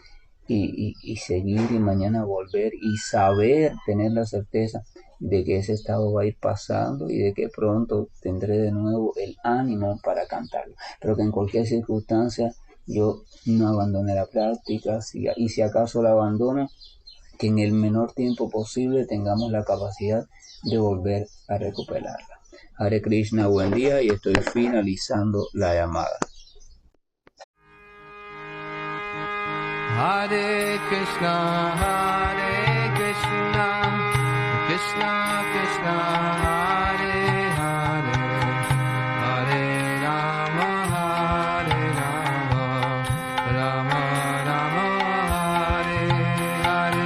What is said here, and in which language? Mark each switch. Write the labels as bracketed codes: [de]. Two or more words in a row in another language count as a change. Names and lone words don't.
[es] y seguir y mañana volver y saber, tener la certeza de que ese estado va a ir pasando y de que pronto tendré de nuevo el ánimo para cantarlo, pero que en cualquier circunstancia yo no abandone la práctica, y si acaso la abandono, que en el menor tiempo posible tengamos la capacidad de volver a recuperarla. [sa] Hare Krishna, [es] buen día, y estoy finalizando la llamada. [sa] Hare Krishna, Krishna Krishna, Hare Hare, Hare Rama, Rama Rama, Hare Hare.